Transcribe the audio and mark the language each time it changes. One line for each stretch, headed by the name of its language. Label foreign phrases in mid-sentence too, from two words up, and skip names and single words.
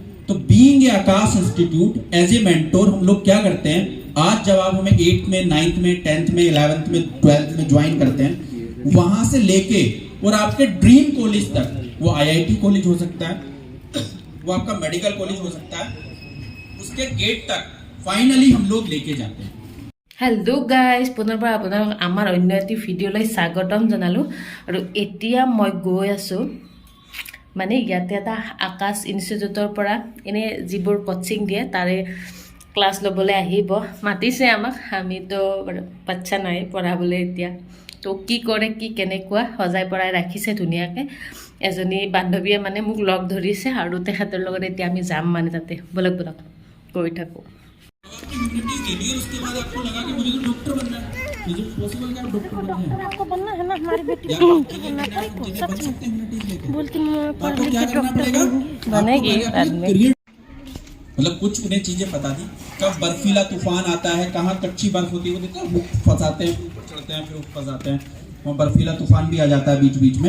Hindi: तो
English: being a Aakash Institute as a mentor
Hindi: हम लोग क्या करते हैं, आज जब आप हमें 8th में 9th में 10th में 11th में 12th में ज्वाइन करते हैं, वहां से लेके और आपके
English: dream college
Hindi: तक, वो
English: IIT college
Hindi: हो सकता है, वो आपका
English: medical college
Hindi: हो सकता है, उसके गेट तक फाइनली हम लोग लेके जाते हैं।
English: hello guys,
Assamese: पुनर्बार আপোনালোক আমাৰ অন্য এটি ভিডিঅ'লৈ স্বাগতম জনালোঁ। আৰু এতিয়া মই গৈ আছোঁ মানে ইয়াতে এটা আকাশ ইনষ্টিটিউটৰ পৰা এনে যিবোৰ কোচিং দিয়ে তাৰে ক্লাছ ল'বলৈ আহিব মাতিছে আমাক। আমিতো বাচ্চা নাই পঢ়াবলৈ এতিয়া। তো কি কৰে কি কেনেকুৱা সজাই পৰাই ৰাখিছে ধুনীয়াকৈ। এজনী বান্ধৱীয়ে মানে মোক লগ ধৰিছে আৰু তেখেতৰ লগত এতিয়া আমি যাম মানে তাতে। বলক বলক গৈ থাকোঁ।
Hindi: उसके बाद आपको लगा कि मुझे तो डॉक्टर बनना है, मुझे पॉसिबल है डॉक्टर बनना है। आपको बनना है ना, हमारी बेटी बोलती आपको क्या करना पड़ेगा? बनेगी आदमी। मतलब कुछ उन्हें चीजें पता थी, कब बर्फीला तूफान आता है, कहाँ कच्ची बर्फ होती है, वो देखो वो फंसाते हैं, चढ़ते हैं, फिर फंसाते हैं, वहाँ बर्फीला तूफान भी आ जाता है बीच बीच में।